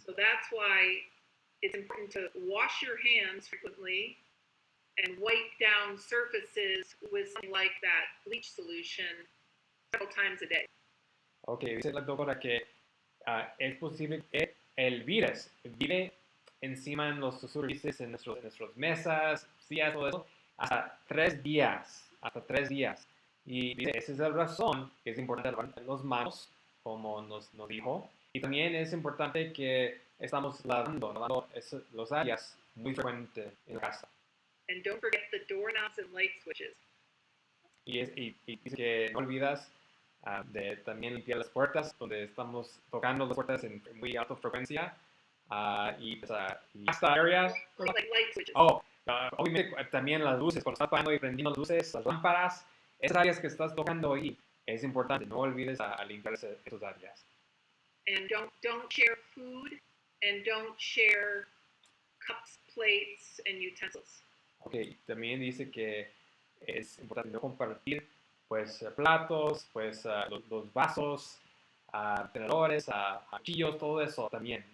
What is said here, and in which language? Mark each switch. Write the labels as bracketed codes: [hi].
[en] So that's why it's important to wash your hands frequently and wipe down surfaces with something like that bleach solution several times a day. [es] Okay, dice la doctora que es posible que el virus vive encima en los superficies, en nuestras mesas, sillas, todo eso, hasta 3 días. Y dice, esa es la razón que es importante lavar las manos, como nos dijo. Y también es importante que estamos lavando las áreas muy frecuente en la casa. [en] And don't forget the doorknobs and light switches. [es] Y dice que no olvidas de también limpiar las puertas, donde estamos tocando las puertas en muy alta frecuencia. Y hasta áreas. [en] Like light switches. Oh, [es] Obviamente también las luces, cuando estás apagando y prendiendo las luces, las lámparas, esas áreas que estás tocando ahí, es importante, no olvides a limpiar esas áreas. [en] And don't share food and don't share cups, plates, and utensils. [es] Ok, también dice que es importante no compartir pues platos, pues los vasos, tenedores, cuchillos, todo eso también.